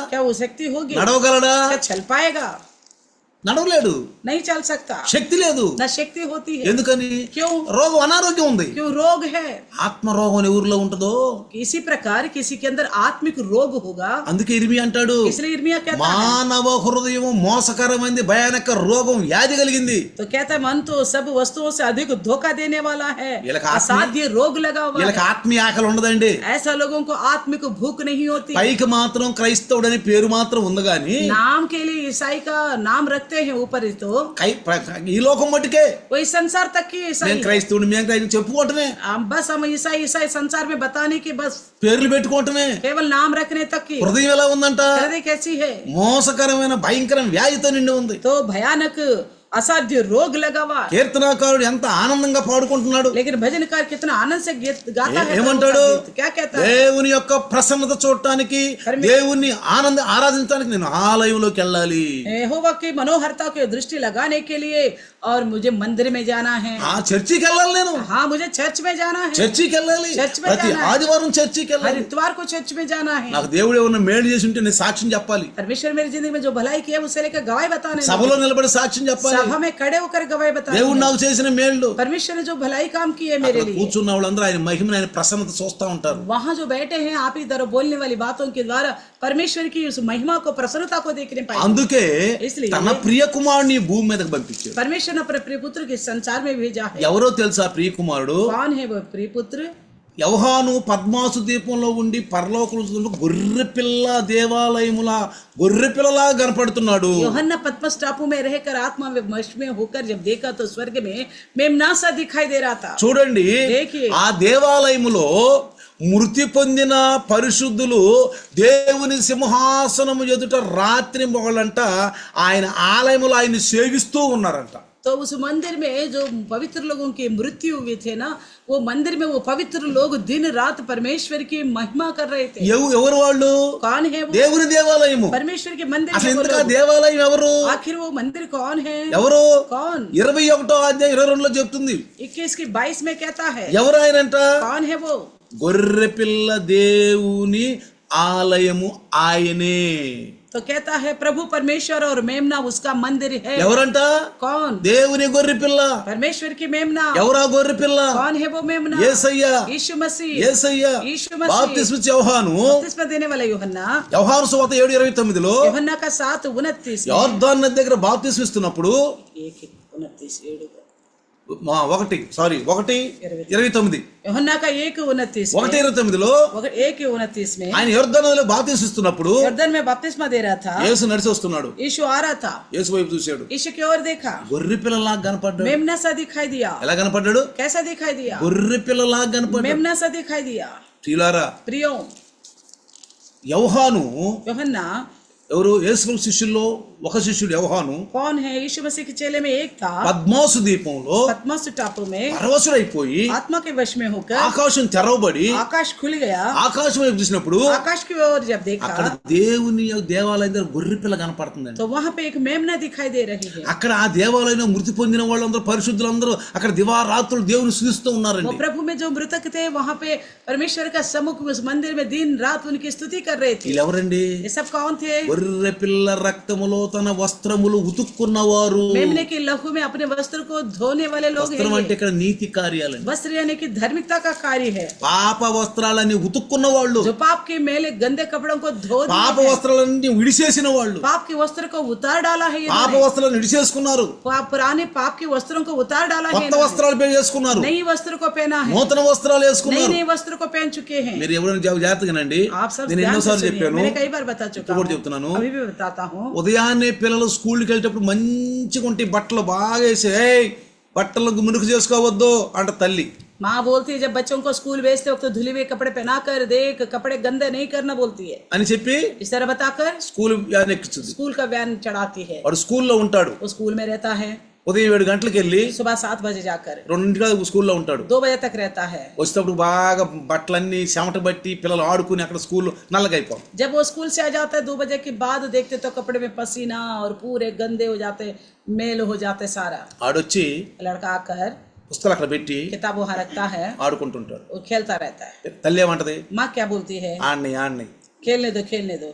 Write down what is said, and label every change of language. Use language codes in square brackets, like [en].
[hi] क्या वो शक्ति होगी? [te] నడవగలడా? [hi] क्या चल पाएगा? [te] నడవలేడు. [hi] नहीं चल सकता। [te] శక్తి లేదు. [hi] न शक्ति होती है। [te] ఎందుకని? [hi] क्यों? [te] రోగం, అనారోగ్యం ఉంది. [hi] क्यों रोग है? [te] ఆత్మ రోగం ఎవరిలో ఉంటుందో [hi] इसी प्रकार किसी के अंदर आत्मिक रोग होगा। [te] అందుకే ఇర్మియా అంటాడు, [hi] इसलिए यिर्मयाह कहता है, [te] మానవ హృదయం మోసకరమైంది, భయానక రోగం, వ్యాధి కలిగింది. [hi] तो कहता है मन तो सब वस्तुओं से अधिक धोखा देने वाला है, [te] వీళ్ళకి [hi] असाध्य रोग लगा हुआ [te] వీళ్ళకి [hi] है। [te] ఆత్మీయ ఆకలి ఉండదండి. [hi] ऐसा लोगों को आत्मिक भूख नहीं होती। [te] పైకి మాత్రం క్రైస్తవుడని పేరు మాత్రం ఉంది గాని [hi] नाम के लिए ईसाई का नाम रखते हैं ऊपर ही, तो [te] ఈ లోకం మట్టుకే [hi] वही संसार तक की ईसाई [te] నేను [hi] है। [te] క్రైస్తవుడు, మేము క్రైస్తవుడు చెప్పుకోవటమే, [hi] बस हम ईसाई ईसाई संसार में बताने की बस [te] పేర్లు పెట్టుకోవటమే. [hi] केवल नाम रखने तक की। [te] హృదయం ఎలా ఉందంట? [hi] हृदय कैसी है? [te] మోసకరమైన భయంకరమైన వ్యాధితో నిండి ఉంది. [hi] तो भयानक असाध्य रोग लगा हुआ है। [te] కీర్తనాకారుడు ఎంత ఆనందంగా పాడుకుంటున్నాడు. [hi] लेकिन भजनकार कितना आनंद से गीत गाता है। [te] ఏమంటాడు? [hi] क्या कहता है? [te] దేవుని యొక్క ప్రసన్నత చూడటానికి, దేవుని ఆరాధించడానికి నేను ఆలయంలోకి వెళ్ళాలి. [hi] यहोवा की मनोहरता की दृष्टि लगाने के लिए और मुझे मंदिर में जाना है। [te] ఆ చర్చికి వెళ్ళాలి. నేను [hi] हाँ, मुझे चर्च में जाना है। [te] చర్చికి వెళ్ళాలి. [hi] చర్చ్ में [te] ప్రతి [hi] जाना है। [te] ఆదివారం చర్చికి [hi] हर [te] వెళ్ళాలి. [hi] इतवार को चर्च में जाना है। [te] నాకు దేవుడు ఏమన్నా మేలు చేసి ఉంటే నేను సాక్ష్యం చెప్పాలి. [hi] परमेश्वर मेरी जिंदगी में जो भलाई की है उसे लेकर गवाही बताने, [te] సభలో నిలబడి సాక్ష్యం చెప్పాలి. [hi] सभा में खड़े होकर गवाही बताने। [te] దేవుడు నాకు చేసిన మేళ్ళు. [hi] परमेश्वर ने जो भलाई काम की है मेरे लिए। [te] కూర్చున్న వాళ్ళందరూ ఆయన మహిమను, ఆయన ప్రసన్నత చూస్తా ఉంటారు. [hi] वहाँ जो बैठे हैं आप ही तरह बोलने वाली बातों के द्वारा परमेश्वर की उस महिमा को, प्रसन्नता को देखने पाए। [te] అందుకే [hi] इसलिए [te] తన ప్రియ కుమారుని భూమి మీదకి పంపించాడు. [hi] परमेश्वर ने अपने प्रिय पुत्र के संसार में भेजा है। [te] ఎవరో తెలుసా ప్రియ కుమారుడు? [hi] कौन है वो प्रिय पुत्र? [te] యోహాను పద్మాసు ద్వీపంలో ఉండి పరలోకంలో గొర్రె పిల్ల దేవాలయముల గొర్రె పిల్లలా కనపడుతున్నాడు. [hi] यूहन्ना पद्मस टापू में रहकर आत्मा में वश में होकर जब देखा तो स्वर्ग में मेमना सा दिखाई दे रहा था। [te] చూడండి, [hi] देखिए, [te] ఆ దేవాలయములో మృతి పొందిన పరిశుద్ధులు దేవుని సింహాసనము ఎదుట రాత్రి మొగలంట ఆయన ఆలయములో ఆయన సేవిస్తూ ఉన్నారంట. [hi] तो उस मंदिर में जो पवित्र लोगों की मृत्यु हुई थे ना, वो मंदिर में वो पवित्र लोग दिन रात परमेश्वर की महिमा कर रहे थे। [te] ఎవరు వాళ్ళు? [hi] कौन है वो? [te] దేవుని దేవాలయము. [hi] परमेश्वर के मंदिर [te] అసలు [hi] में वो [te] ఎందుకు ఆ [hi] लोग। [te] దేవాలయం ఎవరు? [hi] आखिर वो मंदिर कौन है? [te] ఎవరు? [hi] कौन? [te] 21వ అధ్యాయం 22లో చెప్తుంది. [hi] 21 की 22 में कहता है। [te] ఎవరు ఆయనంట? [hi] कौन है वो? [te] గొర్రె పిల్ల దేవుని ఆలయము ఆయనే. [hi] तो कहता है प्रभु परमेश्वर और मेमना उसका मंदिर है। [te] ఎవరంట? [hi] कौन? [te] దేవుని గొర్రె పిల్ల. [hi] परमेश्वर की मेमना। [te] ఎవరా గొర్రె పిల్ల? [hi] कौन है वो मेमना? [te] యేసయ్య. [hi] यीशु मसीह। [te] యేసయ్య. [hi] यीशु मसीह। [te] బాప్తిస్మ ఇచ్చే యోహాను, [hi] बपतिस्मा देने वाला यूहन्ना। [te] యోహాను సువార్త 7:29లో [hi] यूहन्ना का 7:29 में। [te] యోర్దాను నది దగ్గర బాప్తిస్మ ఇస్తున్నప్పుడు 1:29 1:29 [hi] यूहन्ना का 1:29 में। [te] 1:29లో [hi] 1:29 में [te] ఆయన యోర్దాను నదిలో బాప్తిస్మ ఇస్తున్నప్పుడు [hi] यरदन में बपतिस्मा दे रहा था। [te] యేసు నడిచి వస్తున్నాడు. [hi] यीशु आ रहा था। [te] యేసు వైపు చూశాడు. [hi] यीशु की ओर देखा। [te] గొర్రె పిల్లలా కనపడ్డాడు. [hi] मेमना सा दिखाई दिया। [te] ఎలా కనపడ్డాడు? [hi] कैसा दिखाई दिया? [te] గొర్రె పిల్లలా కనపడ్డాడు. [hi] मेमना सा दिखाई दिया। [te] ప్రియులారా, [hi] प्रियो, [te] యోహాను [hi] यूहन्ना [te] ఎవరు? యేసు శిష్యుల్లో ఒక శిష్యుడు యోహాను [hi] कौन है? यीशु मसीह के चेले में एक था। [te] పద్మాసు ద్వీపంలో [hi] पद्मस टापू में [te] పరవశుడైపోయి [hi] आत्मा के वश में होकर [te] ఆకాశం తెరవబడి [hi] आकाश खुल गया। [te] ఆకాశం వైపు చూసినప్పుడు [hi] आकाश की ओर जब देखा [te] అక్కడ దేవుని దేవాలయం దగ్గర గొర్రె పిల్ల కనపడుతుందండి. [hi] तो वहां पे एक मेमना दिखाई दे रही है। [te] అక్కడ ఆ దేవాలయంలో మృతి పొందిన వాళ్ళందరూ పరిశుద్ధులందరూ అక్కడ దివారాత్రులు దేవుని స్తుతిస్తూ [hi] वो [te] ఉన్నారండి. [hi] प्रभु में जो मृतक थे वहां पे परमेश्वर का सम्मुख उस मंदिर में दिन रात उनकी स्तुति कर रहे थे। [te] వీళ్ళు ఎవరండి? [hi] ये सब कौन थे? [te] గొర్రె గొర్రె పిల్ల రక్తములో తన వస్త్రములు ఉతుక్కున్నవారు. [hi] मेमने के लहू में अपने वस्त्र को धोने वाले लोग हैं [te] వస్త్రం అంటే [hi] ये। [te] ఇక్కడ నీతి కార్యాలని, [hi] वस्त्र यानी कि धार्मिकता का कार्य है। [te] పాప వస్త్రాలని ఉతుక్కున్న వాళ్ళు, [hi] जो पाप के मैले गंदे कपड़ों को धो दिए [te] పాప [hi] हैं। [te] వస్త్రాలన్నీ విడిచేసిన వాళ్ళు, [hi] पाप के वस्त्र को उतार डाला है [te] పాప [hi] इन्होंने। [te] వస్త్రాలను విడిచేసుకున్నారు, [hi] पुराने पाप के वस्त्रों को उतार डाला है [te] కొత్త [hi] इन्होंने। [te] వస్త్రాలు వేసుకున్నారు, [hi] नई वस्त्र को पहना है, [te] నూతన వస్త్రాలు [hi] नई [te] వేసుకున్నారు. [hi] नई वस्त्र को पहन चुके हैं। [te] మీరు ఎవరైనా జాగ్రత్తగానండి, [hi] आप सब [te] నేను [hi] ध्यान से [te] ఎన్నోసార్లు [hi] सुनिए। [te] చెప్పాను, [hi] मैंने कई बार बता चुका [te] ఇప్పుడు కూడా [hi] हूँ, [te] చెప్తున్నాను. [hi] अभी भी बताता हूँ। [te] ఉదయాన్నే పిల్లలు స్కూల్కి వెళ్ళేటప్పుడు మంచిగా ఉంటే బట్టలు బాగా వేసి, ఏయ్ బట్టలకు మునుకు చేసుకోవద్దు అంట తల్లి. [hi] माँ बोलती है जब बच्चों को स्कूल भेजते वक्त धुले हुए कपड़े पहना कर देख, कपड़े गंदे नहीं करना बोलती है। [te] అని చెప్పి [hi] इस तरह बताकर [te] స్కూల్ వ్యాన్ ఎక్కించుంది. [hi] स्कूल का वैन चढ़ाती है। [te] వాడు స్కూల్లో ఉంటాడు, [hi] वो स्कूल में रहता है, [te] ఉదయం 7 గంటలకు వెళ్ళి [hi] सुबह 7 बजे जाकर [te] 2 స్కూల్లో ఉంటాడు. [hi] 2 बजे तक रहता है। [te] వచ్చేటప్పుడు బాగా బట్టలన్నీ చెమట బట్టి పిల్లలు ఆడుకుని అక్కడ స్కూల్లో నల్లగైపోతారు. [hi] जब वो स्कूल से आ जाता है 2 बजे के बाद देखते तो कपड़े में पसीना और पूरे गंदे हो जाते, मेल हो जाते सारा। [te] ఆడొచ్చి [hi] लड़का आकर [te] పుస్తకాలు అక్కడ పెట్టి [hi] किताब वहाँ रखता है, [te] ఆడుకుంటుంటాడు. [hi] वो खेलता रहता है। [te] తల్లి ఏమంటది, [hi] माँ क्या बोलती है, [te] ఆడిని [hi] खेलने दो खेलने दो,